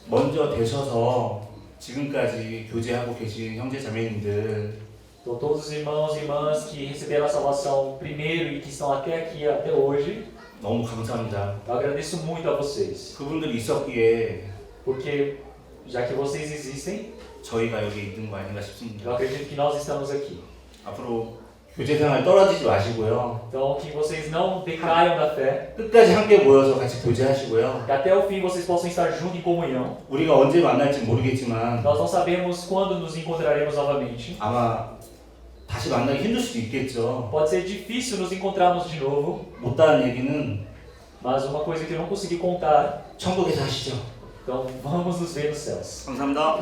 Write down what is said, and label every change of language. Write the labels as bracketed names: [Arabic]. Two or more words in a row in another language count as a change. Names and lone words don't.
[Korean] 먼저 되셔서 지금까지 교제하고 계신 형제 자매님들, [Portuguese] então todos os irmãos e irmãs que receberam a salvação primeiro e que estão até aqui, até hoje, [Korean] 너무 감사합니다. [Portuguese] eu agradeço muito a vocês. [Korean] 그분들이 있었기에 [Portuguese] Porque já que vocês existem, [Korean] 저희가 여기 있는 거 아닌가 [Portuguese] eu [Korean] 싶습니다. [Portuguese] acredito que nós estamos aqui. [Korean] 앞으로 교제 생활 떨어지지 마시고요. [Portuguese] Então que vocês não decaiam da fé, [Korean] 끝까지 함께 모여서 같이 교제하시고요. [Portuguese] que até o fim vocês possam estar juntos em comunhão. [Korean] 우리가 언제 만날지 모르겠지만 [Portuguese] Nós não sabemos quando nos encontraremos novamente. [Korean] 아마 다시 만나기 힘들 수도 있겠죠. [Portuguese] Pode ser difícil nos encontrarmos de novo, [Korean] 못다한 얘기는 [Portuguese] mas uma coisa que eu não consegui contar, [Korean] 천국에서 하시죠. [Portuguese] então vamos nos ver nos céus. [Korean] 감사합니다.